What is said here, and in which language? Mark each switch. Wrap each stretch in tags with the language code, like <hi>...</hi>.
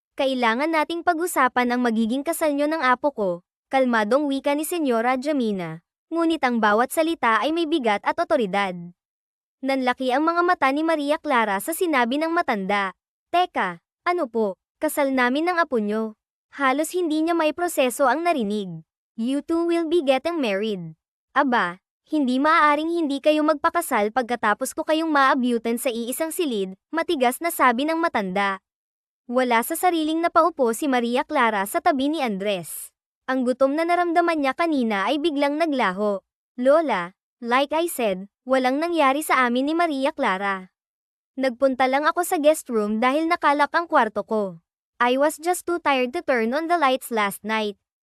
<tl>Kailangan nating pag-usapan ang magiging kasal niyo ng apo ko, kalmadong wika ni Senyora Jamina. Ngunit ang bawat salita ay may bigat at otoridad. Nanlaki ang mga mata ni Maria Clara sa sinabi ng matanda. Teka, ano po, kasal namin ng apo niyo. Halos hindi niya may proseso ang narinig.</tl> <en>You two will be getting married.</en> <tl>Aba, hindi maaaring hindi kayo magpakasal pagkatapos ko kayong maabyutan sa iisang silid, matigas na sabi ng matanda. Wala sa sariling napaupo si Maria Clara sa tabi ni Andres. Ang gutom na naramdaman niya kanina ay biglang naglaho. Lola,</tl> <en>like I said,</en> <tl>walang nangyari sa amin ni Maria Clara. Nagpunta lang ako sa guest room dahil nakalak ang kwarto ko.</tl> <en>I was just too tired to turn on the lights last night.</en>